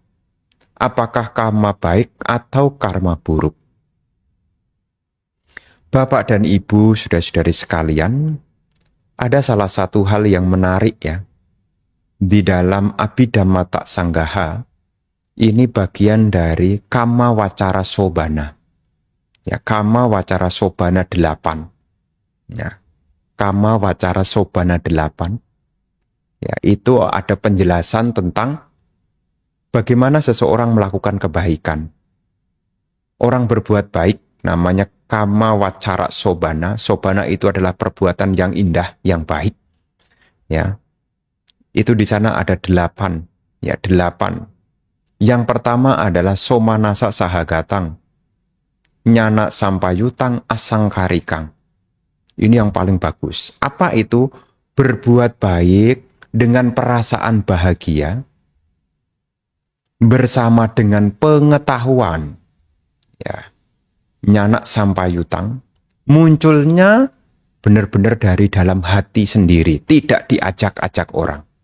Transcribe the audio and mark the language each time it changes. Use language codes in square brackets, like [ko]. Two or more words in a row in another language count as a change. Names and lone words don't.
[id] Apakah karma baik atau karma buruk? Bapak dan Ibu, saudara-saudari sekalian, ada salah satu hal yang menarik ya. Di dalam Abhidhamma Sanggaha, ini bagian dari [pi] Kama Wacara Sobana. Ya, Kama Wacara Sobana 8. Ya, Kama Wacara Sobana 8. [id] Ya, itu ada penjelasan tentang bagaimana seseorang melakukan kebaikan. Orang berbuat baik namanya [pi] Kama Wacara Sobana. [id] Sobana itu adalah perbuatan yang indah, yang baik. Ya, itu di sana ada 8. Ya, 8. Yang pertama adalah [pi] somanasa sahagatang, nyana sampayutang asangkarikang. [id] Ini yang paling bagus. Apa itu? Berbuat baik dengan perasaan bahagia, bersama dengan pengetahuan. Ya, [pi] nyana sampayutang, [id] munculnya benar-benar dari dalam hati sendiri, tidak diajak-ajak orang.